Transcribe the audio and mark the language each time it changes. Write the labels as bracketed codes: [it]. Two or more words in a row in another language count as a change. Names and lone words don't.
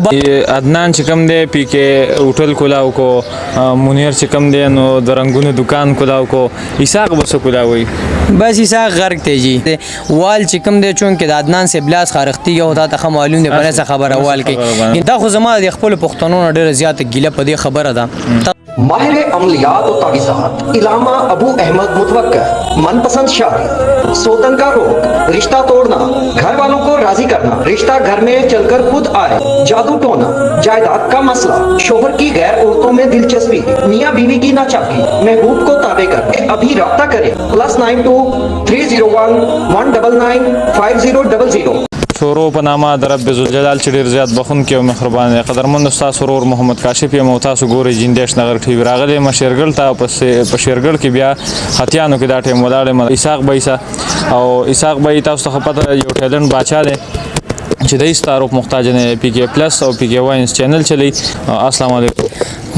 [ps] عدنان چې کوم دی پی کې هوټل کولاو کو منیر چې کوم دی نو د رنګونو دکان کولاو کو اساق به څه کولاوي بس اساق غرق دی جی وال چې کوم دی چونکې د عدنان سے بلاس خارښتي یو تا ته معلوم دی په څه خبره وال کې دا خو زما د خپل پښتنو نه ډېره زیاته ګیله په دې خبره ده [ur] ماہر عملیات اور تعویذات علامہ ابو احمد متوکل من پسند شادی سوتن کا روگ رشتہ توڑنا گھر والوں کو راضی کرنا رشتہ گھر میں چل کر خود آئے جادو ٹونا جائیداد کا مسئلہ شوہر کی غیر عورتوں میں دلچسپی میاں بیوی کی ناچاقی محبوب کو تابع کر ابھی رابطہ کریں +92 301 199 5000 [ps] شروع په نامه د رب ذوالجلال چې ډېر زیات بخونکی او مهربان دی قدرمنو ستاسو ورور محمد کاشف یم او تاسو ګورئ جندیش نغر ټي وي راغلی یم شیرګل ته په شیرګل کې بیا ختیانو کې دا ټایم ولاړ یم اسحاق بایسه او اسحاق بای تاسو ته پته یو ټیلنټ باچا دی چې د هیڅ تعارف محتاج نه پی کې پلس او پی کې واینز چینل چلی [ar] السلام علیکم